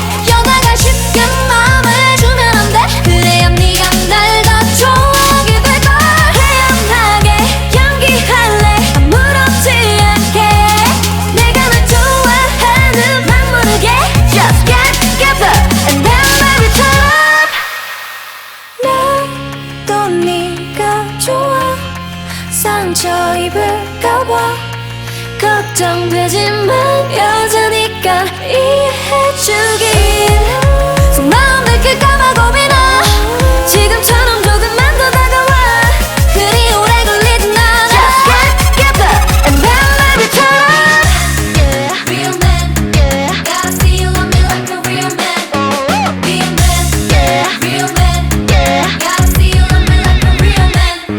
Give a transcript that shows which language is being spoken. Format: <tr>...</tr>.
<ko>여자가 쉽게 마음을 주면 안 돼. 그래야 네가 날 더 좋아하게 될걸. 태연하게 연기할래. 아무렇지 않게 내가 널 좋아하는 막 모르게.</ko> <en>Just get together and then baby turn up.</en> <ko>나도 네가 좋아. 상처 입을까봐 걱정되지만 여자니까 이해해주길. 속마음 들킬까봐 고민아. 지금처럼 조금만 더 다가와. 그리 오래 걸리진 않아.</ko> <en>Just get together and then baby turn up. Yeah, real man. Yeah, gotta see you love me like a real man. Real man. Yeah, real man. Yeah, gotta see you love me like a real man.</en>